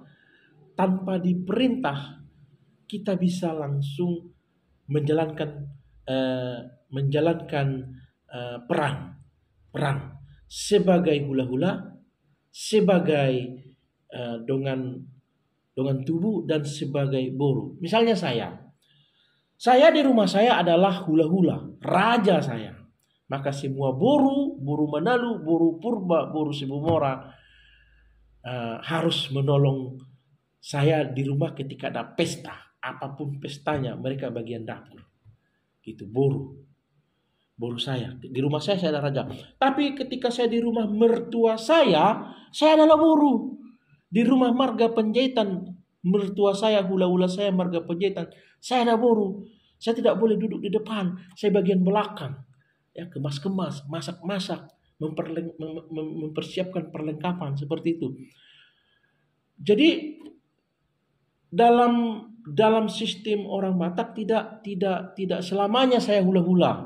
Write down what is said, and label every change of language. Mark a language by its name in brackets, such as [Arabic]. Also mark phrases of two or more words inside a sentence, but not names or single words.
[Indonesian] Tanpa diperintah kita bisa langsung menjalankan eh, perang sebagai hula-hula, sebagai dengan tubuh dan sebagai boru. Misalnya saya di rumah saya adalah hula-hula, raja saya. Maka semua boru, boru Manalu, boru Purba, boru Sibumora harus menolong saya di rumah ketika ada pesta. Apapun pestanya, mereka bagian dapur. Itu boru. Boru saya. Di rumah saya ada raja. Tapi ketika saya di rumah mertua saya adalah boru. Di rumah marga penjahitan, mertua saya, hula-hula saya, marga penjahitan, saya ada boru. Saya tidak boleh duduk di depan, saya bagian belakang. Ya, kemas-kemas, masak-masak, mempersiapkan perlengkapan seperti itu. Jadi dalam sistem orang Batak tidak selamanya saya hula-hula.